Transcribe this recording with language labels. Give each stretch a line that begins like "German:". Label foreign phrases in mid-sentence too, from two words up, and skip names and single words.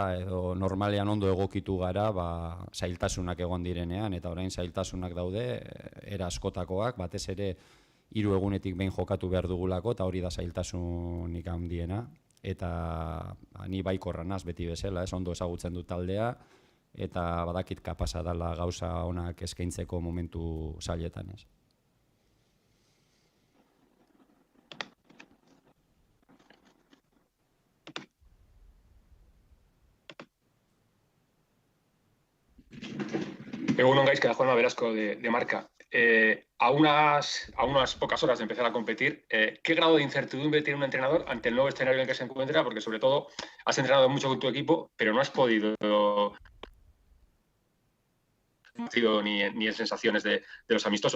Basque: edo normalean ondo egokitu gara zailtasunak egon direnean, eta orain zailtasunak daude, era askotakoak, batez ere 3 egunetik behin jokatu behar dugulako, eta hori da zailtasunik handiena, eta ni baikorra naz beti bezala, ondo ezagutzen dut taldea, eta badakit kapasa dela gauza onak eskaintzeko momentu zailetan, ez. Egunon Gaizka,
Spanish: Juanma Velasco de Marca. A unas pocas horas de empezar a competir, ¿qué grado de incertidumbre tiene un entrenador ante el nuevo escenario en el que se encuentra? Porque sobre todo has entrenado mucho con tu equipo, pero no has podido ni en sensaciones de los amistosos.